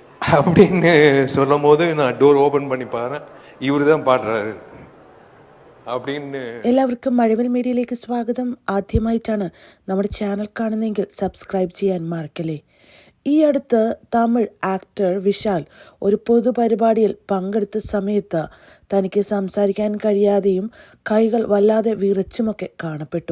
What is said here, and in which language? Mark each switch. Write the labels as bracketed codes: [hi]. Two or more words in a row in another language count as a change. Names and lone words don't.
[ta] அப்படின்னு சொல்லும் போது நான் [en] door open [ta] பண்ணி பாறேன், இவரு தான் பாடுறாரு அப்படின்னு. [ml] എല്ലാവർക്കും മഴവിൽ മീഡിയയിലേക്ക് സ്വാഗതം. ആദ്യമായിട്ടാണ് നമ്മുടെ ചാനൽ കാണുന്നതെങ്കിൽ സബ്സ്ക്രൈബ് ചെയ്യാൻ മറക്കല്ലേ. ഈ അടുത്ത് തമിഴ് ആക്ടർ വിശാൽ ഒരു പൊതുപരിപാടിയിൽ പങ്കെടുത്ത സമയത്ത് തനിക്ക് സംസാരിക്കാൻ കഴിയാതെയും കൈകൾ വല്ലാതെ വിറച്ചുമൊക്കെ കാണപ്പെട്ടു.